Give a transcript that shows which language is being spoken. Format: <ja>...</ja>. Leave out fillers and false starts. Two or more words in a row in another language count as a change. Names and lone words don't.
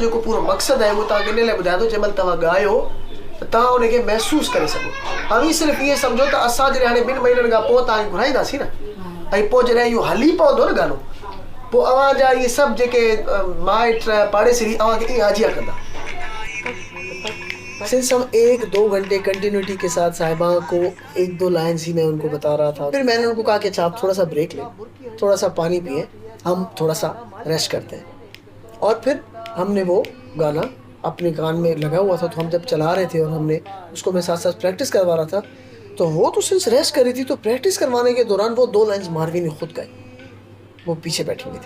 <sd>जो पूरो मकसद है वो तव्हांखे इन लाइ ॿुधायां थो जंहिंमहिल तव्हां ॻायो तव्हां उनखे महसूस करे सघो। अवी सिर्फ़ु इहे सम्झो त असां जॾहिं हाणे 2 महीननि खां पोइ तव्हांखे घुराईंदासीं न, ऐं पोइ जॾहिं इहो हली पवंदो न गानो, पोइ अव्हां जा इहे सभु जेके माइट पाड़ेसिरी अव्हांखे ईअं हाजिया कंदा।</sd> <hi>सिंस हम 1-2 घंटे कंटिन्यूटी के साथ साहिबा को 1-2 लाइन्स ही मैं उनको बता रहा था। फिर मैंने उनको कहा कि अच्छा आप थोड़ा सा ब्रेक लें, थोड़ा सा पानी पिए, हम थोड़ा सा रेस्ट करते हैं। और फिर हमने वो गाना अपने कान में लगा हुआ था, तो हम जब चला रहे थे और हमने उसको मैं साथ साथ प्रैक्टिस करवा रहा था, तो वो तो सिंस रेस्ट कर रही थी, तो प्रैक्टिस करवाने के दौरान वो 2 लाइन्स मारवी ने खुद गाई, वो पीछे बैठी हुई थी।</hi>